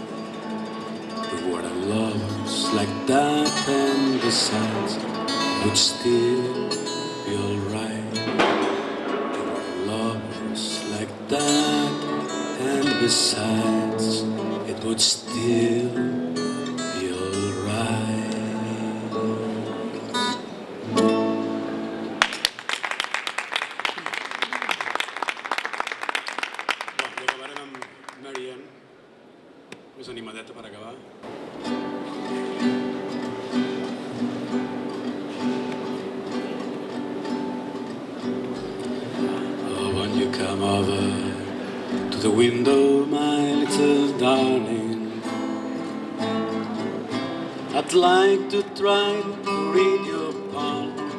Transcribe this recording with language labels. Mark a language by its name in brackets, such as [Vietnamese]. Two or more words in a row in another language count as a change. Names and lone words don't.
[English] We were lovers like that, and besides, would still be alright. We were lovers like that, and besides, it would still be alright. [Catalan] Més animadeta per acabar. [English] Oh, when you come over to the window, my little darling, I'd like to try to read your palm.